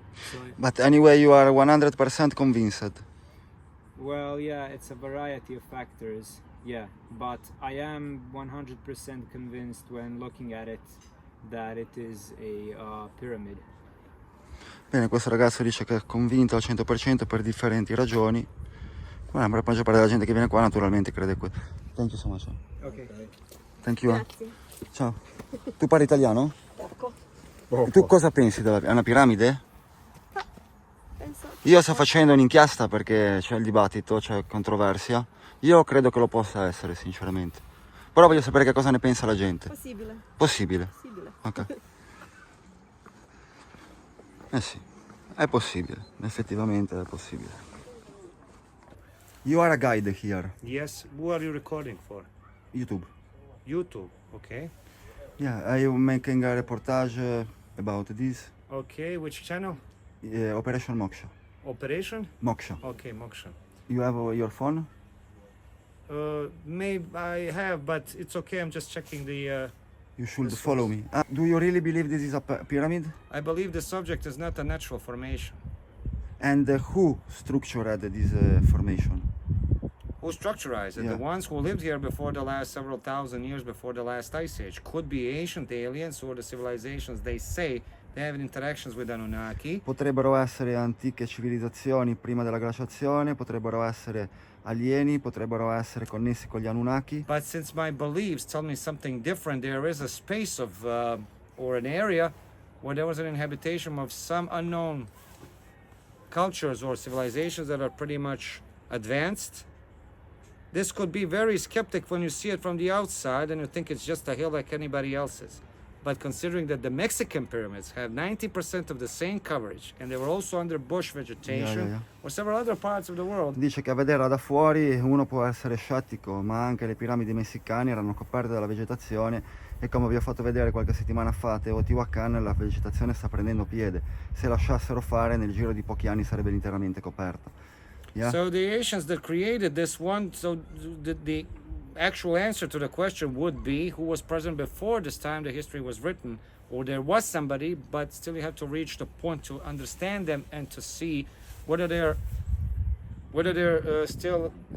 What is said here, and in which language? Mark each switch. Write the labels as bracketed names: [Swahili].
[English] So, But anyway, you are 100% convinced. well, yeah, it's a variety of factors. Yeah, but I am 100% convinced when looking at it that it is a pyramid. [Italian] Bene, questo ragazzo dice che è convinto al 100% per differenti ragioni. La maggior parte della gente che viene qua naturalmente crede questo. [English] Thank you so much. Okay. Thank you. [Italian] Grazie. Ciao. Tu parli italiano? Poco. E tu cosa pensi della è una piramide? Penso. Io sto facendo un'inchiesta perché c'è il dibattito, c'è controversia. Io credo che lo possa essere, sinceramente. Però voglio sapere che cosa ne pensa la gente. Possibile. Possibile. Possibile. Ok. Eh sì, è possibile. Effettivamente è possibile. [English] You are a guide here. Yes, who are you recording for? YouTube. YouTube, okay. Yeah, I'm making a reportage about this. Okay, which channel? Operation Moksha. Operation? Moksha. Okay, Moksha. You have your phone? Maybe I have, but it's okay, I'm just checking the... You should This follow was- me. Do you really believe this is a pyramid? I believe the subject is not a natural formation. And who structured this formation? Who structurized it? Yeah. The ones who lived here before the last several thousand years before the last ice age. Could be ancient aliens or the civilizations they say they have interactions with Anunnaki. [Italian] Potrebbero essere antiche civilizzazioni prima della glaciazione, potrebbero essere alieni, potrebbero essere connessi con gli Anunnaki. [English] But since my beliefs tell me something different, there is a space of, or an area where there was an inhabitation of some unknown cultures or civilizations that are pretty much advanced. This could be very skeptic when you see it from the outside and you think it's just a hill like anybody else's. But considering that the Mexican pyramids have 90% of the same coverage and they were also under bush vegetation Yeah. or several other parts of the world, [Italian] Dice che a vederla da fuori uno può essere scettico, ma anche le piramidi messicane erano coperte dalla vegetazione e come vi ho fatto vedere qualche settimana fa a Teotihuacan la vegetazione sta prendendo piede. Se lasciassero fare nel giro di pochi anni sarebbe interamente coperta. [English] Yeah? So the Asians that created this one, so the actual answer to the question would be who was present before this time the history was written, or there was somebody, but still you have to reach the point to understand them and to see whether they're still